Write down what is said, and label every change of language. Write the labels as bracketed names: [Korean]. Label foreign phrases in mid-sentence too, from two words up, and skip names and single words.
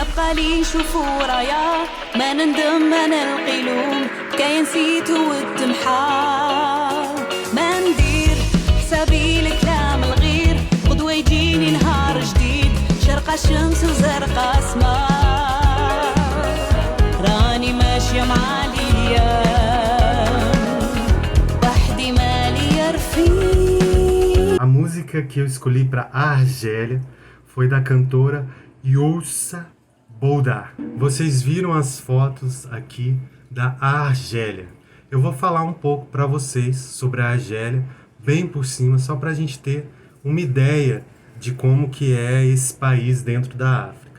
[Arabic] عالي نشوفو رايا ما نندم ما نلقي لوم كاين نسيتو والتمحار ما ندير حسابي الكلام الغير غدوة يجيني نهار جديد شرقة الشمس وزرقة اسمار راني ماشية مع الايام وحدي مالي رفيق. [Portuguese] A música que eu escolhi para a Argélia foi da cantora Youssa Boudar. Vocês viram as fotos aqui da Argélia. Eu vou falar um pouco para vocês sobre a Argélia, bem por cima, só para a gente ter uma ideia de como que é esse país dentro da África.